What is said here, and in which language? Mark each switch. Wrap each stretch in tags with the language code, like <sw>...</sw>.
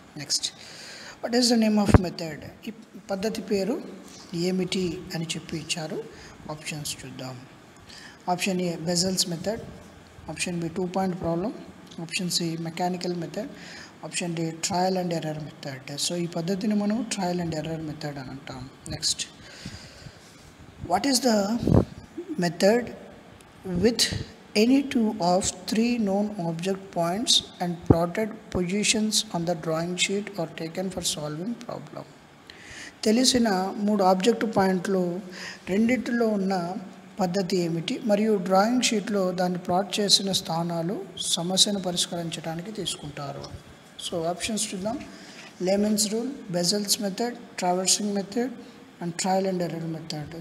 <te>Next,</te> <en>What is the name of method?</en> <te>ఈ పద్ధతి పేరు ఏమిటి అని చెప్పి ఇచ్చారు. ఆప్షన్స్ చూద్దాం.</te> <en>Option A Bessel's method, option B 2 point problem, option C mechanical method, option D trial and error method.</en> <te>So ఈ పద్ధతిని మనం ట్రయల్ అండ్ ఎర్రర్ మెథడ్ అని అంటాం.</te> <en>Next, what is the method with any 2 of 3 known object points and plotted positions on the drawing sheet or taken for solving problem?</en> <te>తెలిసిన 3 object పాయింట్లు రెండింటిలో ఉన్న పద్ధతి ఏమిటి మరియు డ్రాయింగ్ షీట్లో దాన్ని ప్లాట్ చేసిన స్థానాలు సమస్యను పరిష్కరించడానికి తీసుకుంటారు. సో ఆప్షన్స్ చూద్దాం.</te> <en>Lehmann's rule, Bessel's method, traversing method and trial and error method.</en>